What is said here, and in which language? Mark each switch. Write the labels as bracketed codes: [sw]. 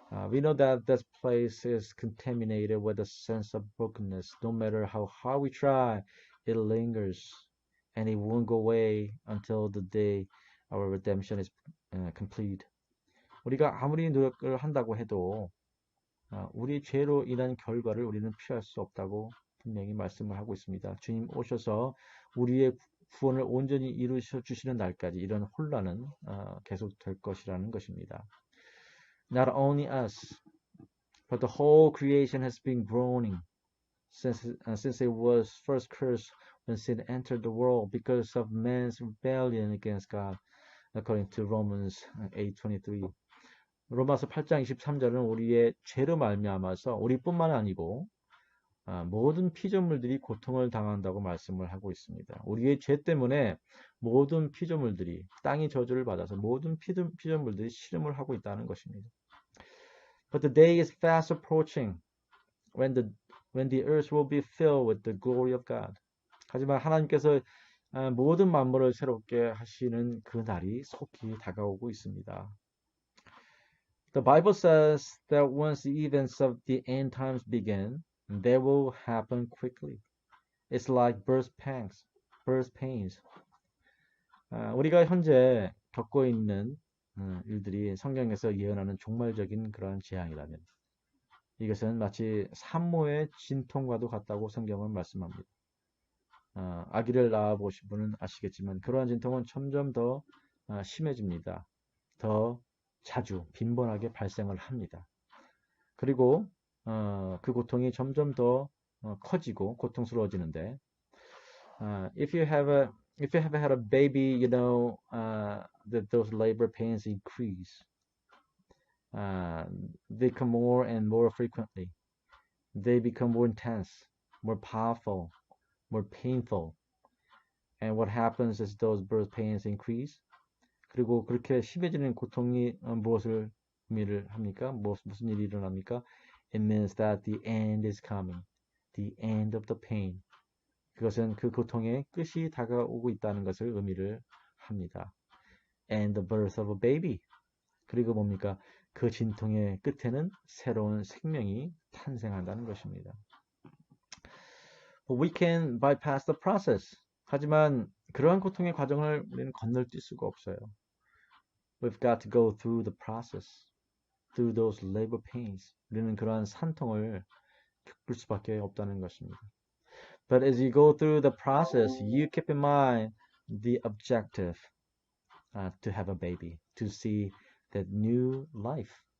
[en] We know that this place is contaminated with a sense of brokenness. No matter how hard we try, it lingers, and it won't go away until the day our redemption is complete. [ko] 우리가 아무리 노력을 한다고 해도 우리 죄로 인한 결과를 우리는 피할 수 없다고 분명히 말씀을 하고 있습니다. 주님 오셔서 우리의 구원을 온전히 이루셔 주시는 날까지 이런 혼란은 계속될 것이라는 것입니다. [en] Not only us, but the whole creation has been groaning since it was first cursed when sin entered the world because of man's rebellion against God, according to Romans 8:23. [ko] 로마서 8장 23절은 우리의 죄로 말미암아서 우리뿐만 아니고 모든 피조물들이 고통을 당한다고 말씀을 하고 있습니다. 우리의 죄 때문에 모든 피조물들이 땅이 저주를 받아서 모든 피조물들이 시름을 하고 있다는 것입니다. [en] But the day is fast approaching when the earth will be filled with the glory of God. [ko] 하지만 하나님께서 모든 만물을 새롭게 하시는 그 날이 속히 다가오고 있습니다. [en] The Bible says that once the events of the end times begin, they will happen quickly. It's like birth pains. [ko] 우리가 현재 겪고 있는 일들이 성경에서 예언하는 종말적인 그러한 재앙이라면 이것은 마치 산모의 진통과도 같다고 성경은 말씀합니다. 아기를 낳아보신 분은 아시겠지만 그러한 진통은 점점 더 심해집니다. 더 자주 빈번하게 발생을 합니다. 그리고 그 고통이 점점 더 커지고 고통스러워지는데 [en] if you have had a baby, you know that those labor pains increase. They come more and more frequently. They become more intense, more powerful, more painful. And what happens as those birth pains increase? [ko] 그리고 그렇게 심해지는 고통이 무엇을 의미를 합니까? 무슨 일이 일어납니까? [en] It means that the end is coming. The end of the pain. [ko] 그것은 그 고통의 끝이 다가오고 있다는 것을 의미를 합니다. [en] And the birth of a baby. [ko] 그리고 뭡니까? 그 진통의 끝에는 새로운 생명이 탄생한다는 것입니다. [en] But we can bypass the process. [ko] 하지만 그러한 고통의 과정을 우리는 건널뛸 수가 없어요. [en] We've got to go through the process, through those labor pains. [ko] 우리는 그러한 산통을 겪을 수밖에 없다는 것입니다. [en] But as you go through the process, you keep in mind the objective to have a baby, to see that new life.